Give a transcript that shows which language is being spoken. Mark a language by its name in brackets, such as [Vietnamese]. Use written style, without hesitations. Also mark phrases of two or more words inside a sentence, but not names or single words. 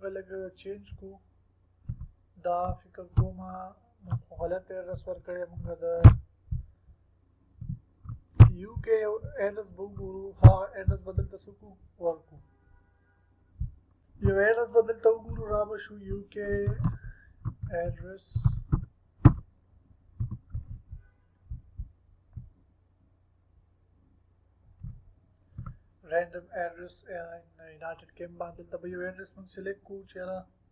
[Pashto] لږ چینج کو دا فکر کوم مونږ غلط ایډرس ورکړی مونږ د یو کې ایډرس به وګورو هغه ایډرس به دلته څه کو ورکو یو ایډرس به دلته وګورو را به شو یو کې ایډرس [English] random address in United Kingdom [Pashto] باندې دلته به یو ایډرس مونږ سلیکټ کوو چې یاره